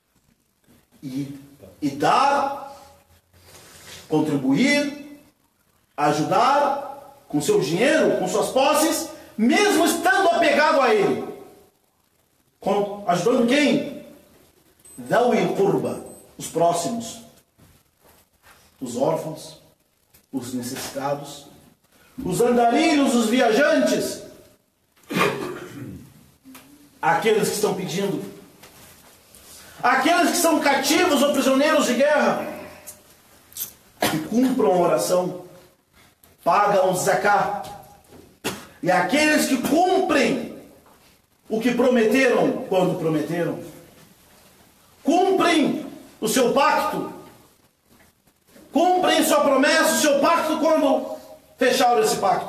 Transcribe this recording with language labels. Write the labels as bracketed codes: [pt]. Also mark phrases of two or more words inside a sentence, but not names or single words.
[pt] E dar, contribuir, Ajudar com seu dinheiro, com suas posses, mesmo estando apegado a ele. Ajudando quem? [ar] ذوي القربى, [pt] os próximos, os órfãos, os necessitados, os andarilhos, os viajantes, aqueles que estão pedindo, aqueles que são cativos ou prisioneiros de guerra, que cumpram a oração, pagam o zakat, e aqueles que cumprem o que prometeram quando prometeram, cumprem o seu pacto, cumprem sua promessa, o seu pacto quando fecharam esse pacto.